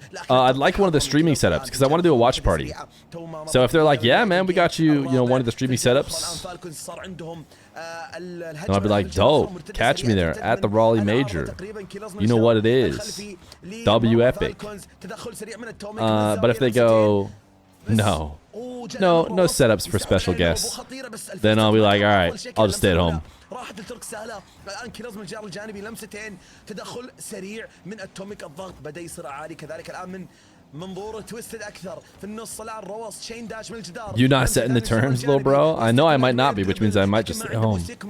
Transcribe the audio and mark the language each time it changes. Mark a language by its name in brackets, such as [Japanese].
[English] I'd like one of the streaming setups because I want to do a watch party. So if they're like, yeah, man, we got you, one of the streaming setups, then I'll be like, dope, catch me there at the Raleigh Major. You know what it is. W Epic. But if they go, no setups for special guests, then I'll be like, all right, I'll just stay at home. [Arabic] راحت الترك سهله الان كيلرز من الجار الجانبي لمستين تدخل سريع من اتوميك الضغط بدا يصير عالي كذلك الان من منظور تويستد اكثر في النص الان روس تشين داش من الجدار. [English] You not setting the terms, little bro? I know I might not be, which means I might just stay home.